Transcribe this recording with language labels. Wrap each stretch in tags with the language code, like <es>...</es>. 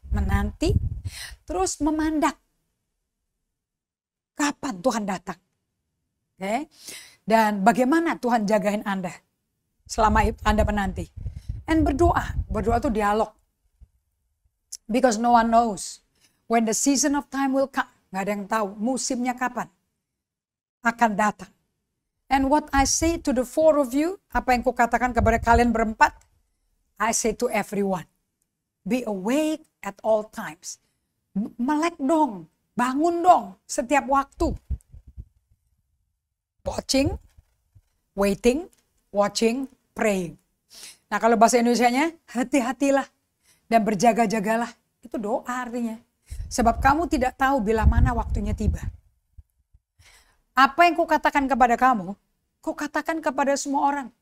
<id>Menanti, terus memandang. Kapan Tuhan datang? Okay? Dan bagaimana Tuhan jagain Anda selama Anda menanti. And berdoa. Berdoa itu dialog.</id> <en>Because no one knows when the season of time will come.</en> <id>Gak ada yang tahu musimnya kapan akan datang.</id> <en>And what I say to the four of you,</en> <id>apa yang kukatakan kepada kalian berempat,</id> <en>I say to everyone, be awake at all times.</en> <id>Melek dong, bangun dong setiap waktu.</id> <en>Watching, waiting, watching, praying.</en> <id>Nah kalau bahasa Indonesianya, hati-hatilah dan berjaga-jagalah. Itu doa artinya. Sebab kamu tidak tahu bila mana waktunya tiba. Apa yang kukatakan kepada kamu, kukatakan kepada semua orang.</id>